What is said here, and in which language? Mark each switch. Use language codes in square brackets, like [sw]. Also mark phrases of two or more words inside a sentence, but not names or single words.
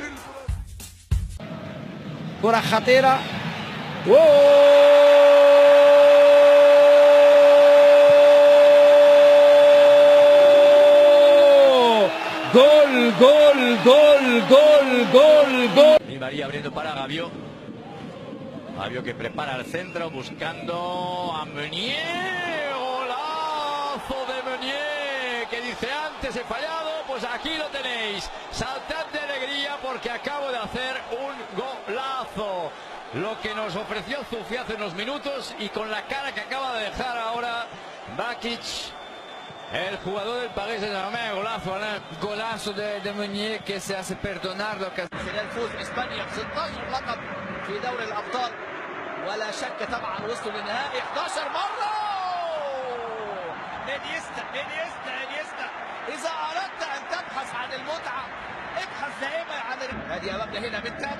[ar] كرة خطيرة. جول جول جول جول جول جول. [es] Di María abriendo para Gaviot. Gaviot que prepara el centro buscando a Meunier. Golazo de Meunier que dice antes he fallado, pues aquí lo tenéis. Saltad de alegría porque acabo de hacer un golazo. Lo que nos ofreció Zufi hace unos minutos y con la cara que acaba de dejar ahora Bakic, el jugador del Paris Saint-Germain. Golazo, Alain. Golazo de Meunier que se hace perdonar lo que [ar] خلال فوز اسبانيا ب 16 لقب في دوري الابطال، ولا شك طبعا وصلوا للنهائي 11 مره. انيستا اذا اردت ان تبحث عن المتعه ابحث دائما عن هذه امامنا هنا بنتابع.